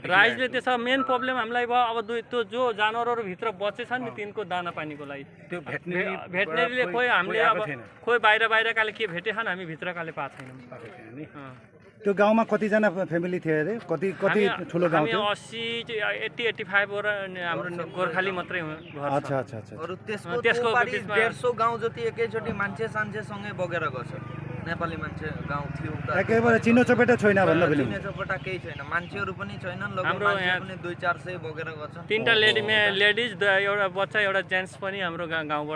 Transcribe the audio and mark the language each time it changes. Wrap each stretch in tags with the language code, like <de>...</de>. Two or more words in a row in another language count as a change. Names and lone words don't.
<ne>राइजले त्यसो मेन प्रब्लम हामीलाई भयो अब त्यो जो जानवरहरू भित्र बचेछन् नि तिनको दाना पानीको लागि त्यो भेटनेरीले खोइ हामीले अब खोइ बाहिरकाले के भेटेछन् हामी भित्रकाले पाएको छैनौँ त्यो गाउँमा कतिजना फ्यामिली थियो अरे कति ठुलो गाउँ थियो 80-85 वटा हाम्रो गोर्खाली मात्रै घर अच्छा अच्छा अच्छा अरु त्यसको 150 गाउँ जति एकैचोटी मान्छे सँगै बगेर गछ नेपाली मान्छे गाउँ थियो एकेबारे चिनो चपेटा छैन भन्दा पनि चिनो चपेटा केही छैन मान्छेहरू पनि छैनन् लगभग मान्छे पनि 200-400 बगेर गछ तीनटा लेडिज एउटा बच्चा एउटा जेन्ट्स पनि हाम्रो गाउँबाट</ne>